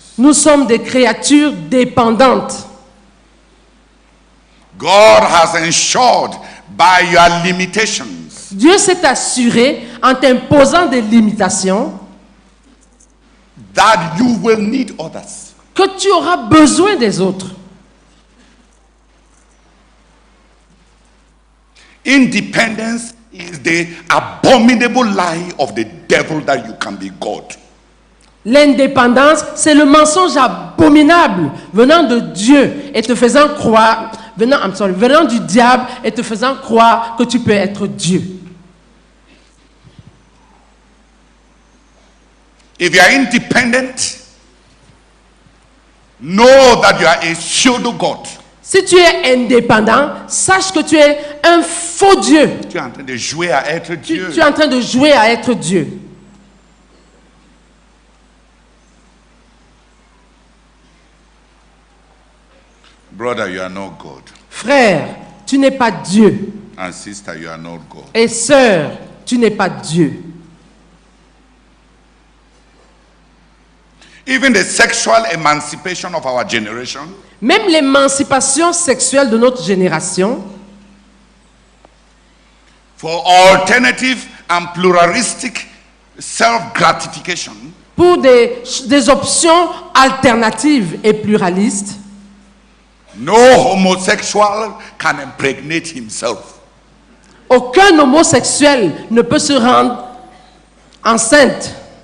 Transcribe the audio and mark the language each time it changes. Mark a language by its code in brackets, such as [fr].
[fr] nous sommes des créatures dépendantes. [en] God has ensured by your limitations. [fr] Dieu s'est assuré en t'imposant des limitations [en] that you will need others. [fr] que tu auras besoin des autres. [en] Independence is the abominable lie of the devil that you can be God. [fr] L'indépendance, c'est le mensonge abominable venant de Dieu et te faisant croire, venant du diable et te faisant croire que tu peux être Dieu. [en] If you are independent, know that you are a pseudo God. [fr] Si tu es indépendant, sache que tu es un faux Dieu. Tu es en train de jouer à être Dieu. Tu es en train de jouer à être Dieu. [en] Brother, you are not God. [fr] Frère, tu n'es pas Dieu. [en] And sister, you are not God. [fr] Et sœur, tu n'es pas Dieu. [en] Even the sexual emancipation of our generation [fr] Même l'émancipation sexuelle de notre génération, [en] for alternative and pluralistic self-gratification [fr] pour des options alternatives et pluralistes, [en] no homosexual can impregnate himself. [fr] aucun homosexuel ne peut se rendre enceinte.